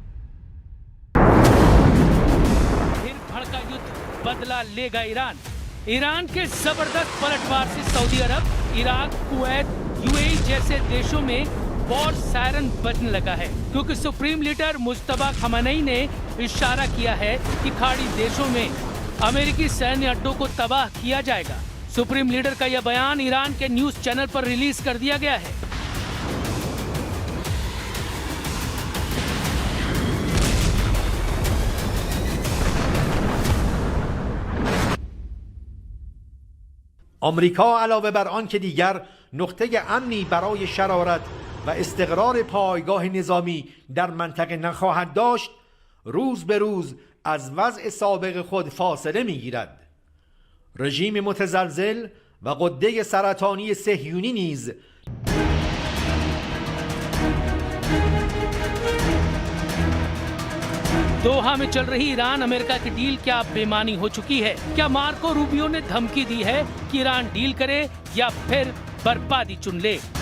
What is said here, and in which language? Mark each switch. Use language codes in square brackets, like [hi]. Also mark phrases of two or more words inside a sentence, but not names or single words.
[hi] फिर भड़का युद्ध, बदला लेगा ईरान के जबरदस्त पलटवार से सऊदी अरब, इराक, कुवैत, UAE जैसे देशों में वॉर सायरन बजने लगा है, क्योंकि सुप्रीम लीडर मुज्तबा खamenei ने इशारा किया है कि खाड़ी देशों में अमेरिकी सैन्य अड्डों को तबाह किया जाएगा। सुप्रीम लीडर का यह बयान ईरान के न्यूज चैनल पर रिलीज कर दिया गया है। [fa] آمریکا علاوه بر آن که دیگر نقطه امنی برای شرارت و استقرار پایگاه نظامی در منطقه نخواهد داشت، روز به روز از وضع سابق خود فاصله می‌گیرد. رژیم متزلزل و غده سرطانی صهیونی نیز [hi] दोहा में चल रही ईरान अमेरिका की डील क्या बेमानी हो चुकी है? क्या मार्को रूबियो ने धमकी दी है कि ईरान डील करे या फिर बर्बादी चुन ले?